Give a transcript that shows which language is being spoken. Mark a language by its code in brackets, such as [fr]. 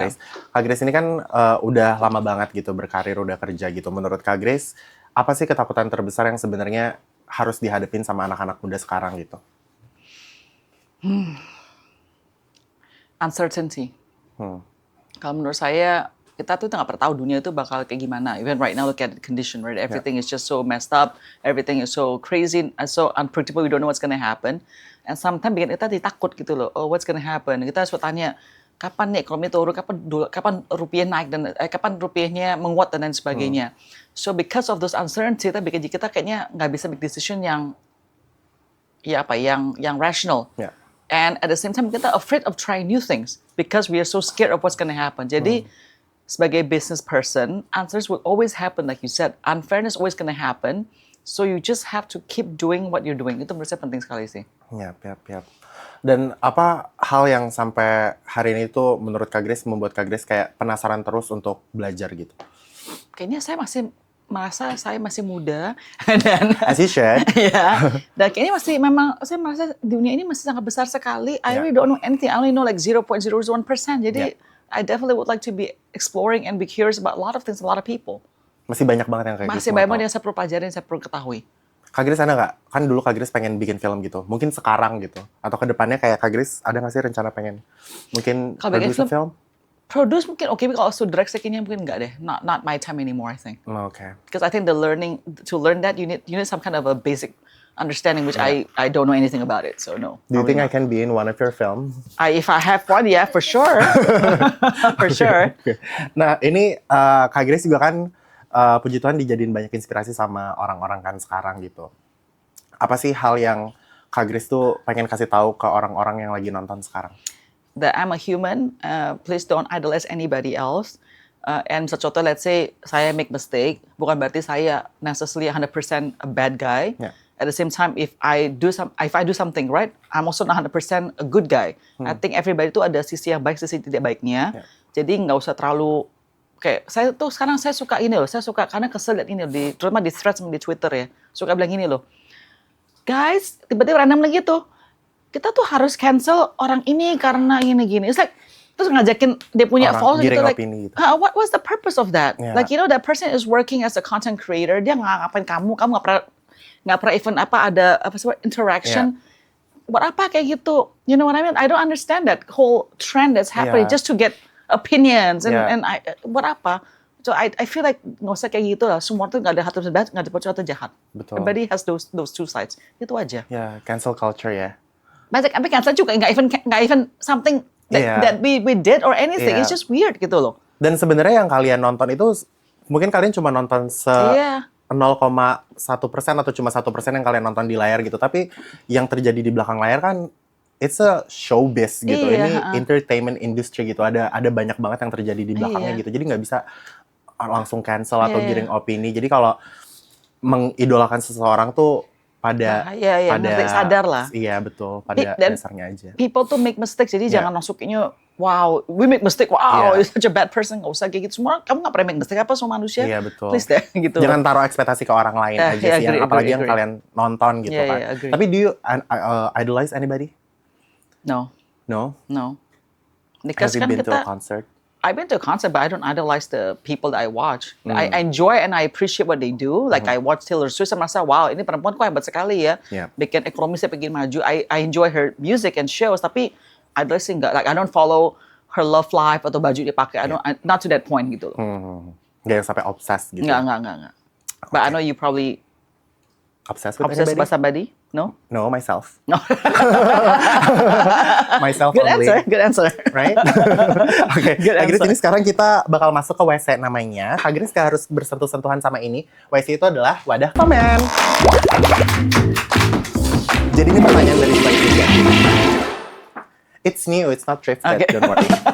[id] Grace. Kak Grace ini kan udah lama banget gitu berkarir, udah kerja gitu. Menurut Kak Grace, apa sih ketakutan terbesar yang sebenarnya harus dihadapin sama anak-anak muda sekarang gitu? [en] Uncertainty. Hmm. [id] Kalau menurut saya, kita tuh nggak pernah tahu dunia itu bakal kayak gimana. [en] Even right now, look at the condition, right? Everything is just so messed up. Everything is so crazy and so unpredictable. We don't know what's gonna happen. And sometimes [id] bikin kita takut gitu loh. [en] Oh, what's gonna happen? [id] Kita harus bertanya, kapan nih ekonomi turun? Kapan rupiah naik dan kapan rupiahnya menguat dan lain sebagainya. [en] So because of those uncertainty, [id] kita kayaknya nggak bisa [en] make decision yang rational. Yeah. And at the same time, kita afraid of trying new things because we are so scared of what's going to happen. [id] Jadi, sebagai [en] business person, answers will always happen, like you said. Unfairness always going to happen. So you just have to keep doing what you're doing. [id] Itu menurut saya penting sekali sih. Yap. Dan apa hal yang sampai hari ini tuh menurut Kak Grace membuat Kak Grace kayak penasaran terus untuk belajar gitu? Kayaknya saya masih merasa saya masih muda dan [en] As you should. [id] ya, dan kayaknya masih memang saya merasa dunia ini masih sangat besar sekali. [en] I really don't know anything. I only know like 0.001%. Jadi I definitely would like to be exploring and be curious about a lot of things, a lot of people. [id] Masih banyak banget yang kayak Masih gitu. banyak banget yang saya perlu pelajarin, saya perlu ketahui. Kak Grace ada nggak? Kan dulu Kak Grace pengen bikin film gitu. Mungkin sekarang gitu. Atau ke depannya kayak Kak Grace ada nggak sih rencana pengen mungkin Kalau bikin [en] produce a film? [id] Produce mungkin oke, tapi kalau [en] to direct [id] saya kayaknya mungkin enggak deh. [en] Not my time anymore, I think. [id] Oke. [en] Because I think to learn that you need some kind of a basic understanding, which I don't know anything about it. So no. Do you think I probably can not. be in one of your film? If I have one, yeah, for sure. For sure. [id] Oke. Nah ini Kak Grace juga kan puji Tuhan dijadiin banyak inspirasi sama orang-orang kan sekarang gitu. Apa sih hal yang Kak Grace tuh pengen kasih tahu ke orang-orang yang lagi nonton sekarang? [en] That I'm a human, please don't idolize anybody else. And contoh, let's say saya make mistake, [id] bukan berarti saya [en] necessarily 100% a bad guy. Yeah. At the same time, if I do something right, I'm also not 100% a good guy. I think everybody [id] itu ada sisi yang baik, sisi tidak baiknya. [en] Yeah. [id] Jadi nggak usah terlalu kayak saya tuh sekarang saya suka ini loh, saya suka karena kesel liat ini loh, terutama di threads di Twitter ya, suka bilang gini loh, guys, tiba-tiba random lagi tuh, kita tuh harus cancel orang ini karena gini-gini. [en] It's like [id] terus ngajakin dia punya Orang followers gitu, giring [en] like, [id] opini gitu. [en] what's the purpose of that? Yeah. Like that person is working as a content creator, [id] dia nggak ngapain kamu nggak pernah even [en] ada interaction. [id] Buat apa kayak gitu? [en] You know what I mean? I don't understand that whole trend that's happening just to get opinions and [id] buat apa? [en] So I feel like [id] nggak usah kayak gitu lah. Semua tuh nggak ada satu baik, nggak ada satu jahat. Betul. [en] Everybody has those two sides. [id] Itu aja. Ya, cancel culture ya. Banyak tapi cancel juga nggak [en] even something that we did or anything. It's just weird gitu loh. [id] Dan sebenarnya yang kalian nonton itu mungkin kalian cuma nonton 0,1% atau cuma 1% yang kalian nonton di layar gitu. Tapi yang terjadi di belakang layar kan [en] it's a showbiz [id] gitu. Ini entertainment industry gitu. Ada banyak banget yang terjadi di belakangnya gitu. Jadi nggak bisa langsung cancel atau giring opini. Jadi kalau mengidolakan seseorang tuh pada sadar lah. Iya betul, pada dasarnya aja. [en] People tuh make mistakes, [id] jadi jangan masukinnya [en] wow, we make mistake, wow, you're such a bad person, [id] nggak usah kayak gitu. Semua kamu nggak pernah [en] make mistake [id] apa sama manusia. Iya betul. Please deh, gitu. Jangan taruh ekspektasi ke orang lain aja sih, apalagi yang kalian nonton gitu kan. [en] Tapi do you idolize anybody? No. No? No. Have you been to a concert? I've been to a concert, but I don't idolize the people that I watch. I enjoy and I appreciate what they do. Like I watch Taylor Swift, [id] saya merasa wow, ini perempuan kok hebat sekali ya. Bikin ekonomisnya bikin maju. [en] I enjoy her music and shows, [id] tapi [en] idolize enggak. Like I don't follow her love life [id] atau baju dia pakai. [en] Not to that point [id] gitu loh. Nggak yang sampai obses gitu. Enggak. [en] But I know you probably obsessed with obsessed anybody? with somebody? No? No, myself. No. Myself Good only. Good answer. Right? [id] Oke, Kak Grace, ini sekarang kita bakal masuk ke WC namanya. Kak Grace gak harus bersentuh-sentuhan sama ini. WC itu adalah wadah komen. Jadi ini pertanyaan dari juga. [en] It's new, it's not thrifted, don't worry.